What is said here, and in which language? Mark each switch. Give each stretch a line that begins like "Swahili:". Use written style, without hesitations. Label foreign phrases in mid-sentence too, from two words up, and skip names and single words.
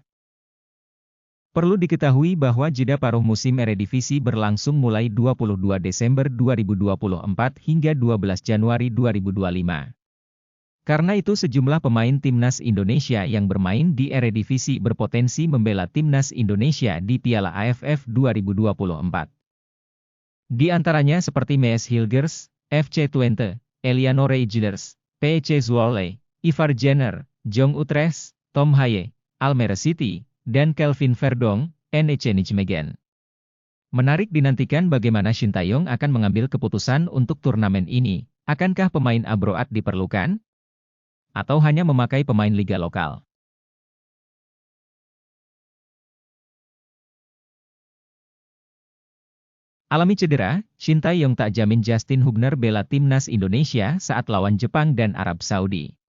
Indonesian: Perlu diketahui bahwa jeda paruh musim Eredivisie berlangsung mulai 22 Desember 2024 hingga 12 Januari 2025. Karena itu sejumlah pemain Timnas Indonesia yang bermain di Eredivisie berpotensi membela Timnas Indonesia di Piala AFF 2024. Di antaranya seperti Mees Hilgers, FC Twente, Eliano Reijers, PEC Zwolle, Ivar Jenner, Jong Utrecht, Tom Haye, Almere City, dan Kelvin Verdonk, NEC Nijmegen. Menarik dinantikan bagaimana Shin Tae-yong akan mengambil keputusan untuk turnamen ini. Akankah pemain abroad diperlukan? Atau hanya memakai pemain liga lokal? Alami cedera, Shin Tae-yong tak jamin Justin Hubner bela Timnas Indonesia saat lawan Jepang dan Arab Saudi.